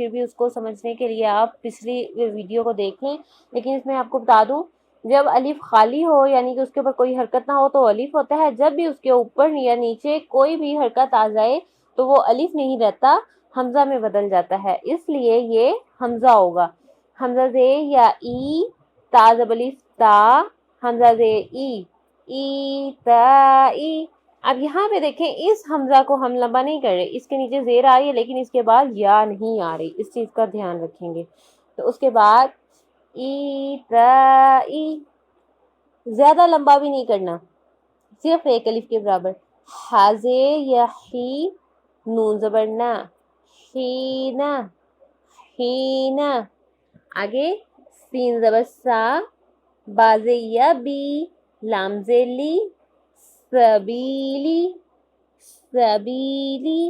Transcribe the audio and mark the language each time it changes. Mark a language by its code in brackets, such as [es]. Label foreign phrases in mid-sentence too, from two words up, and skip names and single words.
[ur] پھر بھی اس کو سمجھنے کے لیے آپ پچھلی ویڈیو کو دیکھ لیں. لیکن اس میں آپ کو بتا دوں، جب الف خالی ہو یعنی کہ اس کے اوپر کوئی حرکت نہ ہو تو الف ہوتا ہے. جب بھی اس کے اوپر یا نیچے کوئی بھی حرکت آ جائے تو وہ الف نہیں رہتا، حمزہ میں بدل جاتا ہے. اس لیے یہ حمزہ ہوگا. حمزہ زیر یا ای، تا زبر الف تا، حمزہ زیر ای، ای تا ای. اب یہاں پہ دیکھیں اس حمزہ کو ہم لمبا نہیں کر رہے، اس کے نیچے زیر آ رہی ہے لیکن اس کے بعد یا نہیں آ رہی. اس چیز کا دھیان رکھیں گے. تو اس کے بعد ای تا ای، زیادہ لمبا بھی نہیں کرنا، صرف ایک الف کے برابر. حاضر یا حی، نون زبر نا، حینا حینا. آگے سین زبر سا، بازے یا بی، لام زیر لی، سبیلی سبیلی.